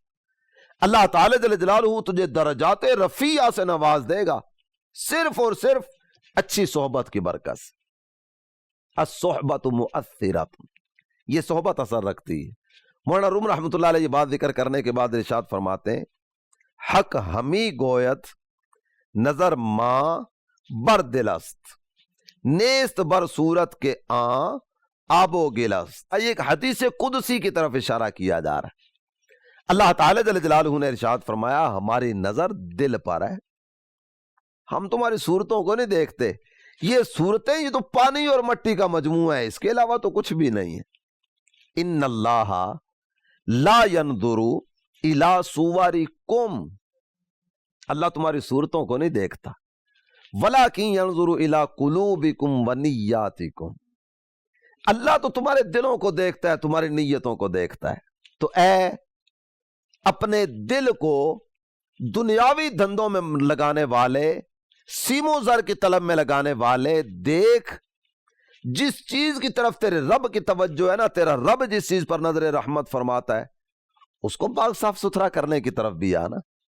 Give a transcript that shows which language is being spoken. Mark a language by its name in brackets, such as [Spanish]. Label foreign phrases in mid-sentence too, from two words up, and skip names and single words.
[Urdu] اللہ تعالی جل جلالہ تجھے درجات رفیع سے نواز دے گا، صرف اور صرف اچھی صحبت کی برکت سے۔ [Arabic] الصحبت مؤثرۃ، [Urdu] یہ صحبت اثر رکھتی ہے۔ مولانا روم رحمۃ اللہ علیہ یہ بات ذکر کرنے کے بعد ارشاد فرماتے ہیں [Persian] حق ہمی گویت نظر ماں بر دل است، نیست بر صورت کے آن آب و گل است۔ [Urdu] یہ ایک حدیث قدسی کی طرف اشارہ کیا جا رہا ہے۔ اللہ تعالی جل جلالہ نے ارشاد فرمایا ہماری نظر دل پر ہے، ہم تمہاری صورتوں کو نہیں دیکھتے، یہ صورتیں یہ تو پانی اور مٹی کا مجموعہ ہے، اس کے علاوہ تو کچھ بھی نہیں ہے۔ [Arabic] ان اللہ لا ينظر الی صورکم، [Urdu] اللہ تمہاری صورتوں کو نہیں دیکھتا. [Arabic] وَلَٰكِن يَنظُرُ إِلَىٰ قُلُوبِكُمْ وَنِيَّاتِكُمْ. [Urdu] اللہ تو تمہارے دلوں کو دیکھتا ہے, تمہاری نیتوں کو دیکھتا ہے. تو اے اپنے دل کو دنیاوی دھندوں میں لگانے والے, سیم و زر کی طلب میں لگانے والے, دیکھ جس چیز کی طرف تیرے رب کی توجہ ہے نا, تیرا رب جس چیز پر نظر رحمت فرماتا ہے اس کو پاک صاف ستھرا کرنے کی طرف بھی آنا.